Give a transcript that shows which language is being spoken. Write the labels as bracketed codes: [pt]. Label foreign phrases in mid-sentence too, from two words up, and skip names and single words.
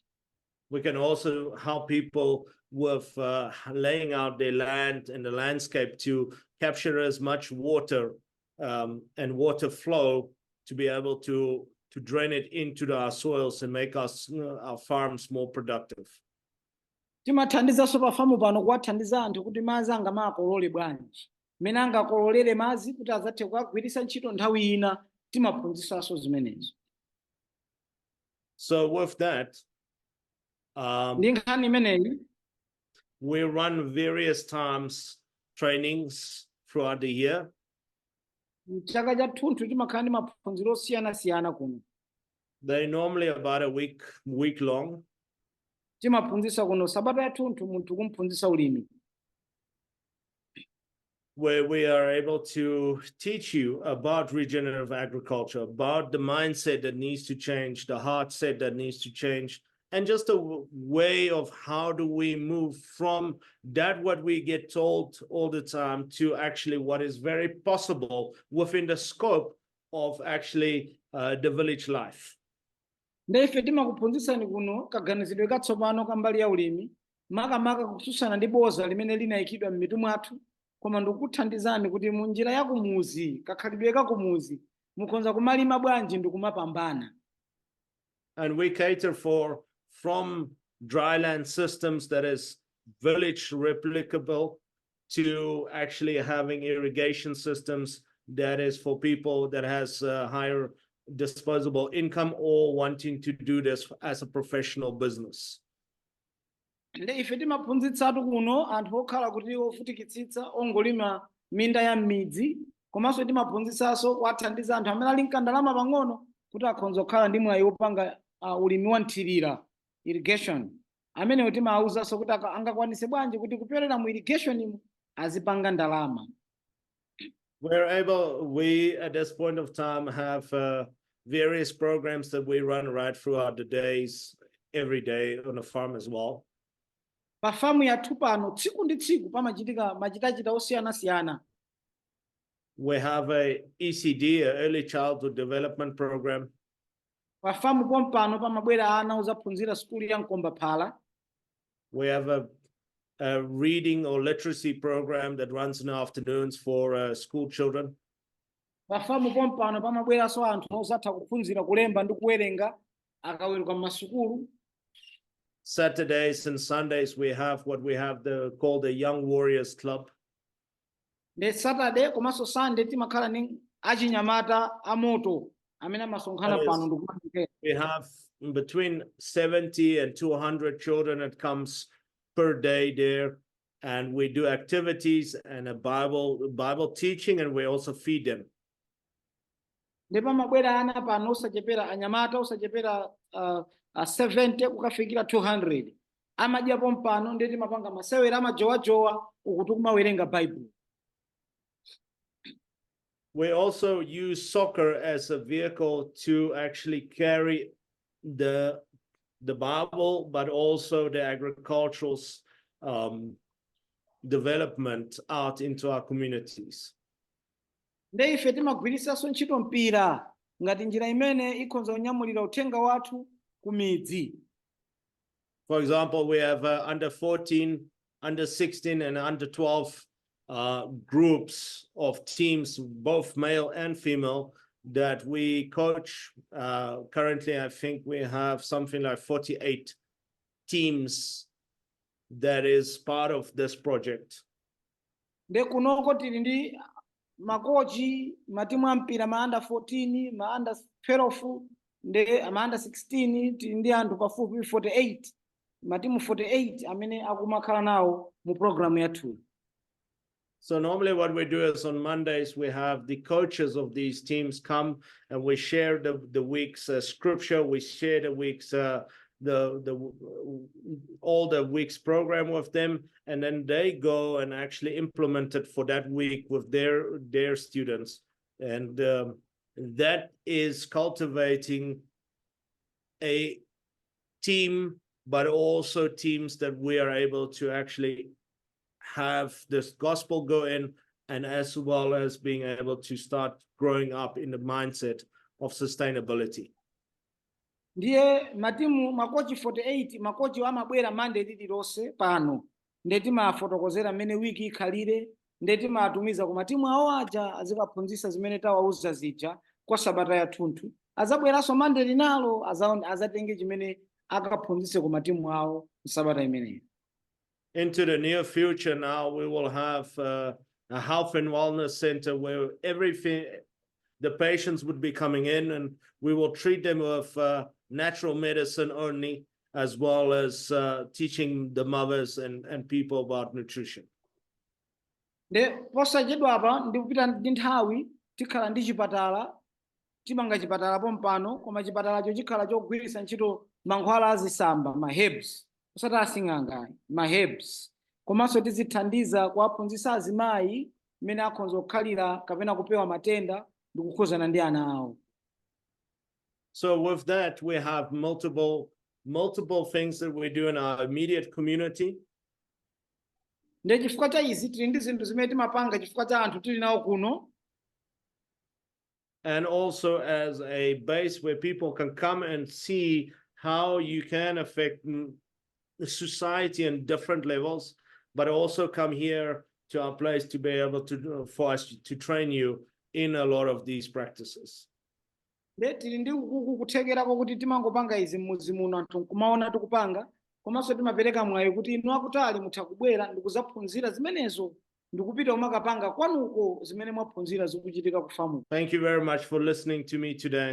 [en] We can also help people with laying out their land and the landscape to capture as much water and water flow to be able to drain it into our soils and make our farms more productive. [ny] Timathandizanso pafamu pano kuwathandiza anthu kuti madzi angamakolole bwanji. Mmene angakololere madzi kuti azathe kukagwiritsa ntchito nthawi ina, timaphunzitsanso zimenezo. [en] So with that, [ny] Ndi nkhani imeneyi, [en] we run various times trainings throughout the year. [ny] chaka chathunthu timakhala ndi maphunziro osiyanasiyana kuno. [en] They're normally about a week long. [ny] Timaphunzitsa kuno sabata yathunthu munthu kumphunzitsa ulimi. [en] Where we are able to teach you about regenerative agriculture, about the mindset that needs to change, the heart set that needs to change, and just a way of how do we move from that what we get told all the time to actually what is very possible within the scope of actually the village life. [ny] Nde ife timakuphunzitsani kuno kaganizidwe katsopano kambali ya ulimi, makamaka kutsutsana ndi boza limene linayikidwa m'mitu mwathu, koma ndikuthandizani kuti mu njira ya kumuzi, kakhalidwe ka kumuzi, mukhoza kumalima bwanji ndi kumapambana. [en] And we cater for from dryland systems that is village replicable to actually having irrigation systems that is for people that has higher disposable income or wanting to do this as a professional business. [ny] Nde ife timaphunzitsatu kuno anthu okhala kuti ofutikitsitsa ongolima minda ya m'midzi, komanso timaphunzitsanso kuwathandiza anthu amene ali nkandalama pang'ono kuti akhonza kukhala ndi mwayi wopanga ulimi wa nthirira, irrigation. Amenewo timawawuzanso kuti angakwanise bwanji kuti kupyolera mu irrigation azipanga ndalama. [en] We at this point of time have various programs that we run right throughout the days, every day on the farm as well. [ny] Pafamu yathu pano tsiku ndi tsiku machitachita osiyanasiyana. [en] We have a ECD, a early childhood development program. [ny] Pafamu pompano pamabwera ana ozaphunzira skuli ya Nkombaphala. [en] We have a reading or literacy program that runs in the afternoons for school children. [ny] Pafamu pompano pamabweranso anthu ozatha kuphunzira kulemba ndi kuwerenga akaweruka m'masukulu. [en] Saturdays and Sundays we have what we have called the Young Warriors Club. [ny] Nde Saturday komanso Sunday timakhala ndi achinyamata amoto amene amasonkhana pano ndikumanikera. [en] We have between 70 and 200 children that comes per day there, and we do activities and a Bible teaching, and we also feed them. [ny] Nde pamabwera ana pano osachepera anyamata osachepera 70 kukafikira 200. Amadya pompano nde timapanga masewera amajowajowa ukuti kumawerenga Bible. [en] We also use soccer as a vehicle to actually carry the Bible, but also the agricultural development out into our communities. [ny] Nde ife timagwiritsanso ntchito mpira ngati njira imene ikhonza kunyamulira uthenga wathu ku midzi. [en] For example, we have under 14 under 16 and under 12 groups of teams, both male and female, that we coach. Currently, I think we have something like 48 teams that is part of this project. [ny] Nde kunoko tili ndi makochi matimu ampira ma under 14 ma under 12 nde ma under 16 tili ndi anthu pafupi 48 matimu 48 amene akumakhala nawo mu programu yathu. [en] So normally what we do is on Mondays, we have the coaches of these teams come and we share the week's scripture, we share the week's all the week's program with them, and then they go and actually implement it for that week with their students. And that is cultivating a team, but also teams that we are able to actually have this gospel go in, and as well as being able to start growing up in the mindset of sustainability. [ny] Ndiye matimu makochi 48 makochi amabwera Monday lililonse pano ndeti mafotokozera mmene wiki ikhalire ndeti maatumiza ku matimu awo aja azikaphunzitsa zimene tawauza zija kwa sabata yathunthu, azabweranso Monday linalo azatenge chimene akaphunzitse ku matimu awo sabata imeneyo. [en] Into the near future now, we will have a health and wellness center where the patients would be coming in, and we will treat them with natural medicine only, as well as teaching the mothers and people about nutrition. [ny] Nde posachedwa apa ndikupita ndi nthawi tikhala ndi chipatala, timanga chipatala pompano, koma chipatalacho chikhala chogwiritsa ntchito mankhwala azisamba ma herbs, osati asing'anga ma herbs, komanso tizithandiza kuwaphunzitsa azimayi mmene akhoza kukhalira kapena kupewa matenda ndi kukhuzana ndi ana awo. [en] So with that, we have multiple things that we do in our immediate community. [ny] Nde chifukwa cha izi tili ndi zinthu zimene timapanga chifukwa cha anthu tili nawo kuno. [en] And also as a base where people can come and see how you can affect the society in different levels, but also come here to our place to be able to, for us to train you in a lot of these practices. [ny] Tili ndi kuthekerako kuti timangopanga izi m'mudzi muno anthu kumaona tikupanga, komanso timapereka mwayi kuti inu akutali mutha kubwera ndikuzaphunzira zimenezo ndikupita umakapanga kwanuko zimene mwaphunzira zikuchitika ku famu. [en] Thank you very much for listening to me today.